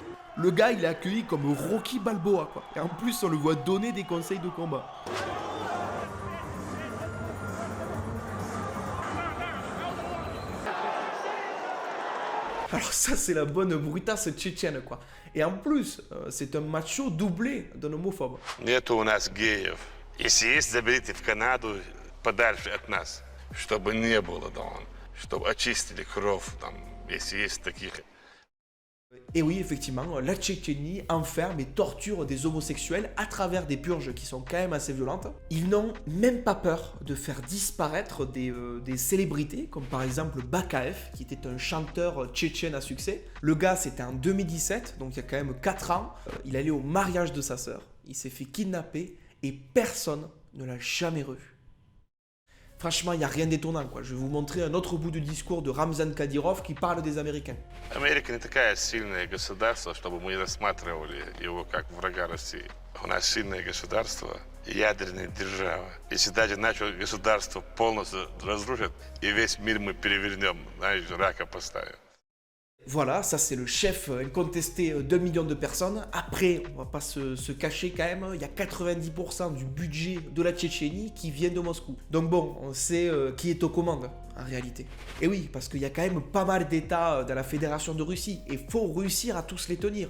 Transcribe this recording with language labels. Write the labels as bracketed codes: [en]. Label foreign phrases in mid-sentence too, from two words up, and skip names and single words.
[fr] Le gars, il est accueilli comme Rocky Balboa, quoi. Et en plus, on le voit donner des conseils de combat. Alors ça, c'est la bonne brutasse tchétchène, quoi. Et en plus, c'est un macho doublé d'un homophobe. [ru] Нету у нас геев. Если есть, заберите в Канаду подальше от нас, чтобы не было, да, чтобы очистили кровь, там, если есть таких. [fr] Et oui, effectivement, la Tchétchénie enferme et torture des homosexuels à travers des purges qui sont quand même assez violentes. Ils n'ont même pas peur de faire disparaître des célébrités, comme par exemple Bakaev, qui était un chanteur tchétchène à succès. Le gars, c'était en 2017, donc il y a quand même 4 ans. Il allait au mariage de sa sœur, il s'est fait kidnapper et personne ne l'a jamais revu. Franchement, il n'y a rien d'étonnant, quoi. Je vais vous montrer un autre bout du discours de Ramzan Kadyrov qui parle des Américains. [ru] Америка не такая сильное государство, чтобы мы рассматривали его как врага России. У нас сильное государство, ядерная держава. Если даже наше государство полностью разрушит, и весь мир мы перевернем, знаешь, рака поставим. [fr] Voilà, ça c'est le chef incontesté d'1 million de personnes. Après, on va pas se cacher quand même, il y a 90% du budget de la Tchétchénie qui vient de Moscou. Donc bon, on sait qui est aux commandes en réalité. Et oui, parce qu'il y a quand même pas mal d'États dans la Fédération de Russie et il faut réussir à tous les tenir.